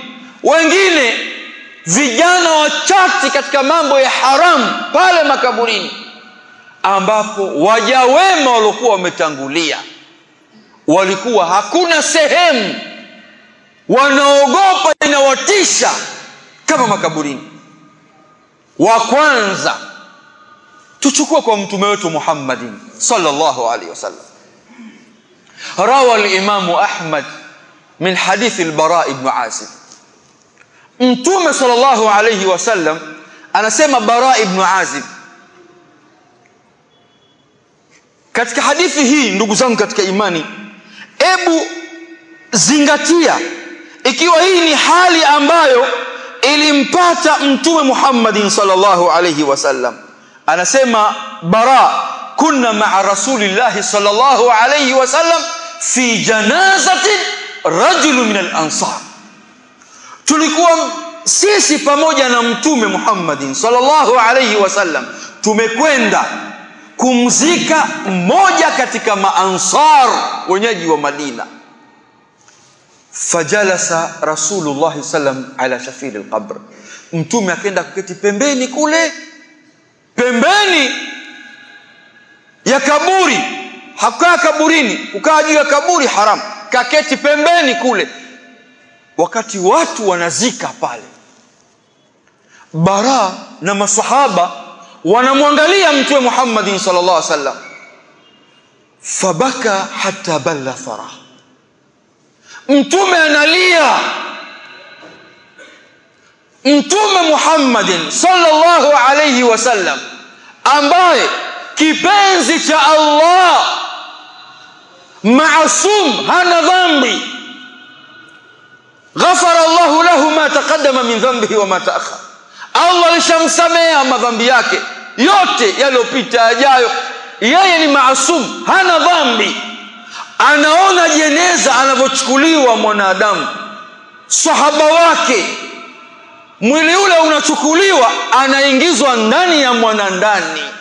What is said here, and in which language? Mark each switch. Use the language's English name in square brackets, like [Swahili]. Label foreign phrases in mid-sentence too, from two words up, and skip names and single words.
[Swahili] Wengine vijana wachati katika mambo ya haramu pale makaburini, ambapo waja wema waliokuwa wametangulia walikuwa hakuna sehemu wanaogopa inawatisha kama makaburini. Wa kwanza tuchukue kwa mtume wetu Muhammadin [Arabic] صلى الله عليه وسلم. روى الإمام أحمد من حديث البراء بن عازب. [Swahili] Mtume [Arabic] صلى الله عليه وسلم [Swahili] anasema, Bara ibn Azib katika hadithi hii. Ndugu zangu katika imani, ebu zingatia, ikiwa hii ni hali ambayo ilimpata mtume Muhammadin [Arabic] صلى الله عليه وسلم. [Swahili] Anasema Bara, [Arabic] كنا مع رسول الله صلى الله عليه وسلم في جنازة رجل من الأنصار. [Swahili] Tulikuwa sisi pamoja na mtume Muhammadin [Arabic] صلى الله عليه وسلم, [Swahili] tumekwenda kumzika mmoja katika maansar, wenyeji wa Madina. [Arabic] فجلس رسول الله سلم على شفير القبر, [Swahili] mtume akaenda kuketi pembeni kule, pembeni ya kaburi. Hakaa kaburini, kukaa juu ya kaburi haram, kaketi pembeni kule wakati watu wanazika pale. Bara na masahaba wanamwangalia mtume Muhammadin [Arabic] صلى الله عليه وسلم. فبكى حتى بل الثرى, [Swahili] mtume analia. Mtume Muhammadin [Arabic] صلى الله عليه وسلم, [Swahili] ambaye kipenzi cha Allah, maasum, hana dhambi, [Arabic] غفر الله له ما تقدم من ذنبه وما تأخر. [Swahili] Allah alishamsamea madhambi yake yote yaliyopita, yajayo. Yeye ni maasum, hana dhambi. Anaona jeneza anavyochukuliwa mwanadamu, sahaba wake, mwili ule unachukuliwa, anaingizwa ndani ya mwanandani.